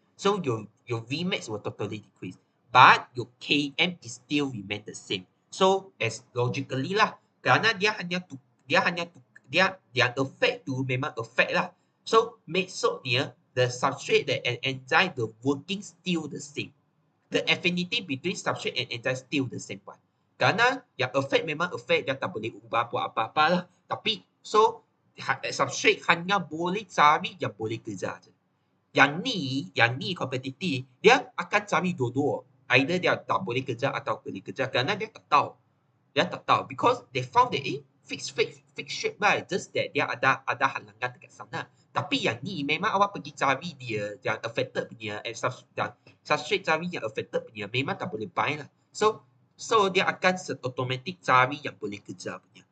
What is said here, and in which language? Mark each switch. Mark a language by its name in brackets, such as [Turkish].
[English] So your Vmax will totally decrease. But your Km is still remain the same. [Malay] So as logically lah, kerana dia affect tu memang affect lah. [English] So [Malay] maksudnya [English] the substrate and enzyme, the working still the same. The affinity between substrate and enzyme still the same one. [Malay] Kerana yang affect memang affect, dia tak boleh ubah buat apa-apa lah. Tapi so substrate hanya boleh cari yang boleh kerja je. Yang ni kompetitif, dia akan cari dua-dua. Either dia tak boleh kerja atau boleh kerja kerana dia tak tahu. [English] Because they found that fixed shape right, just that [Malay] dia ada halangan dekat sana. Tapi yang ni memang awak pergi cari dia yang affected punya substrate cari yang affected punya memang tak boleh bind lah. So dia akan automatic cari yang boleh kerja punya.